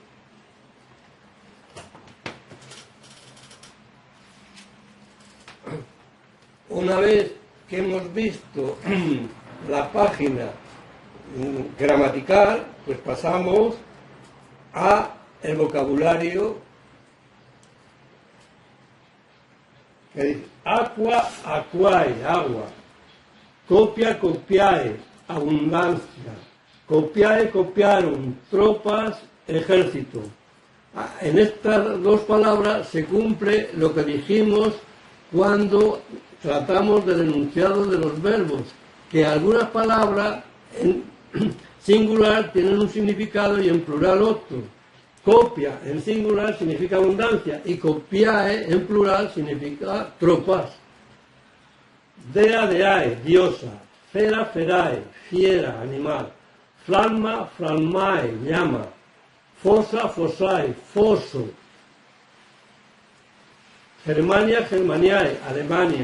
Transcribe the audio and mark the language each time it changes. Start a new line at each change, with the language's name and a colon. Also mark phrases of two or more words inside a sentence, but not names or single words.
Spanish: Una vez que hemos visto la página gramatical, pues pasamos a el vocabulario que dice
Latin: aqua, aquae,
Spanish: agua,
Latin: copia, copiae,
Spanish: abundancia, copiae, copiaron, tropas, ejército. En estas dos palabras se cumple lo que dijimos cuando tratamos del enunciado de los verbos, que algunas palabras en singular tienen un significado y en plural otro. Copia en singular significa abundancia y copiae en plural significa tropas.
Latin: Dea, deae, diosa. Fera, ferae,
Spanish: fiera, animal.
Latin: Flamma, flammae, llama. Fosa, fosae, foso. Germania, Germaniae, Alemania.